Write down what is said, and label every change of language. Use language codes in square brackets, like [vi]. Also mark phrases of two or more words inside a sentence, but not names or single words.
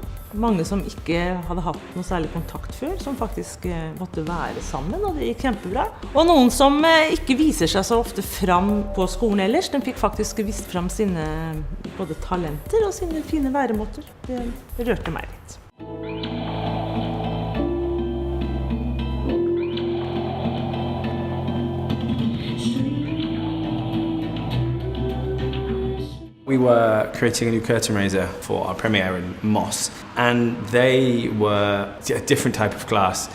[no] Mange som ikke hadde hatt noe særlig kontakt før, som faktisk måtte være sammen, og det gikk kjempebra. Og noen som ikke viser seg så ofte fram på skolen ellers, de fikk faktisk vist fram sine både talenter og sine fine væremåter. Det rørte meg litt. [en] We were creating a new curtain raiser for our premiere in Moss, and they were a different type of class.